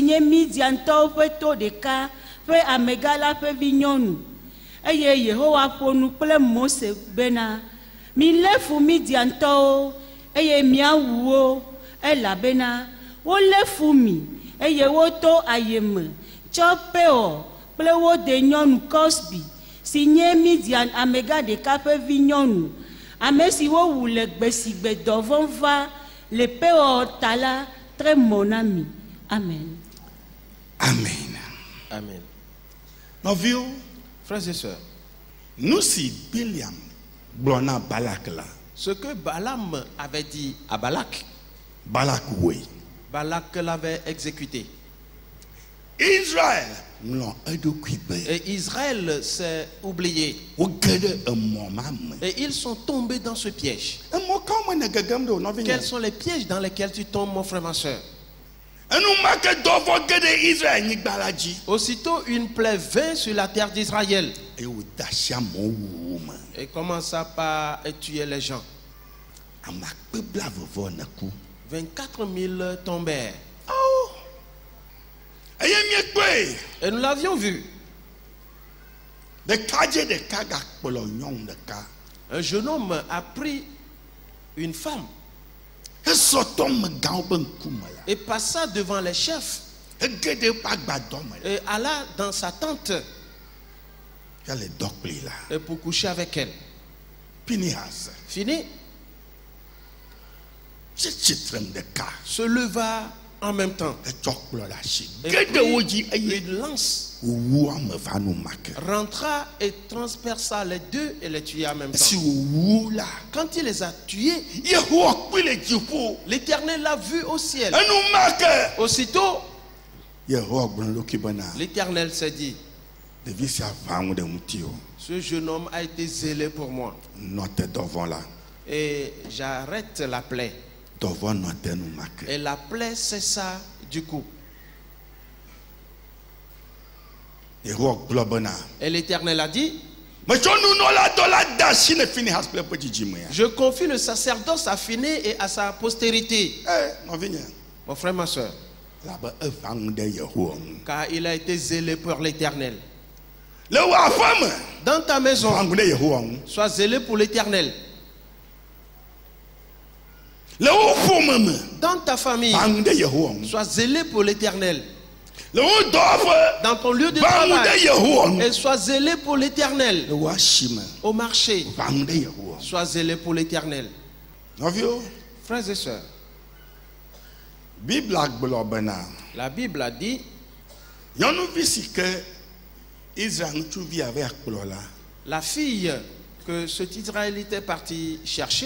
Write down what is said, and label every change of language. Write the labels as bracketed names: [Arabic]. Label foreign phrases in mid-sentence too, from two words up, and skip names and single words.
[Ewe] nye Midiantɔwo ƒe to ɖeka ƒe amega la ƒe vi nyɔnu eye Yehowa ƒo nu kple Mose bena mi fu Midiantɔwo eye miawu wo elabena wole fu mi eye woto ayeme tsɔ Peor kple wo de nyɔnu Cosbi si nye Midian amega ɖeka ƒe vi nyɔnu ame si wowu le gbe si gbe dɔvɔ̃ va le Peor ta la tre mɔ na mi. Amen. Amen. Amen. Nɔviwo, [French] Frères et sœurs, [Ewe] nous si Biliam gblɔ na Balak la, [French] ce que Balaam avait dit à Balak, [Ewe] Balak woe. [French] Balak l'avait exécuté. [Ewe] Israël ŋlɔ eɖokui be [French] Et Israël s'est oublié. [Ewe] woge ɖe emɔ ma me. [French] Et ils sont tombés dans ce piège. [Ewe] Emɔ kawo me ne gegem ɖe o nɔvinye? [French] Quels sont les pièges dans lesquels tu tombes, mon frère, ma soeur? [Ewe] Enumake dɔvɔ ge ɖe Israël nyigba la dzi. [French] Aussitôt, une plaie vint sur la terre d'Israël. [Ewe] Eye wode asi amewo wuwu me. [French] Et commença par tuer les gens. [Ewe] Ame akpe blaeve-vɔ ne ku. [French] 24 000 tombèrent. [Ewe] Oh. Eye miekpɔe. [French] Et nous l'avions vu. [Ewe] Ɖekadze ɖeka gakplɔ nyɔnu ɖeka. [French] Un jeune homme a pris une femme [Ewe] Esɔ tɔmegãwo ƒe ŋkume la. [French] et passa devant les chefs [Ewe] Ege ɖe eƒe agbadɔ me la. [French] et alla dans sa tente [Ewe] Yale dɔ kpli la. [French] et pour coucher avec elle. [Ewe] Pinehas [French] Fini, [Ewe] tsi tsitre ɖeka. [French] se leva en même temps [Ewe] Etsɔ kplɔ ɖe asi. [French] et [Ewe] Ge ɖe wo dzi [French] prit [Ewe] eye [French] une lance, [Ewe] wowu ame va numake. [French] rentra et transperça les deux et les tua en même [Ewe] Si [French] temps. [Ewe] wowu la. [French] Quand il les a tués, [Ewe] Yehowa kpli le dziƒo. [French] l'Éternel l'a vu au ciel. [Ewe] Enumake. [French] Aussitôt, [Ewe] Yehowa gblɔ na eɖokui bena [French] l'Éternel s'est dit, [Ewe] ɖevi sia va ŋu ɖe ŋutiwò. [French] ce jeune homme a été zélé pour moi [Ewe] Nɔ te dɔvɔ la. [French] et j'arrête la plaie. [Ewe] Dɔvɔ nɔ te numake. [French] Et la plaie cessa du coup. [Ewe] Yehowa gblɔ bena [French] Et l'Éternel a dit, [Ewe] metsɔ nunɔladɔ la de asi ne Finehas kple eƒe dzidzimea. [French] je confie le sacerdoce à Phiné et à sa postérité. [Ewe] Nɔvinye. [French] Mon frère, ma soeur, [Ewe] Labe eva ŋu ɖe Yehowa ŋu. [French] car il a été zélé pour l'Éternel. [Ewe] Le wò aƒe me. [French] Dans ta maison, [Ewe] Va ŋu ɖe Yehowa ŋu. [French] sois zélé pour l'Éternel. [Ewe] Le wò ƒome me. [French] Dans ta famille, [Ewe] Va ŋu ɖe Yehowa ŋu. [French] sois zélé pour l'Éternel. [Ewe] Le wò dɔwɔƒe. [French] Dans ton lieu de [Ewe] Va ŋu ɖe [French] travail, [Ewe] Yehowa ŋu. [French] et sois zélé pour l'Éternel. [Ewe] Le wò asime. [French] Au marché, [Ewe] Va ŋu ɖe Yehowa ŋu. [French] sois zélé pour l'Éternel. [Ewe] Nɔviwo. [French] Frères et sœurs, [Ewe] Bibla gblɔ bena [French] la Bible a dit, [Ewe] nyɔnuvi si ke Israël ŋutsuvi ave akplɔ la. [French] la fille que cet Israélite est parti chercher,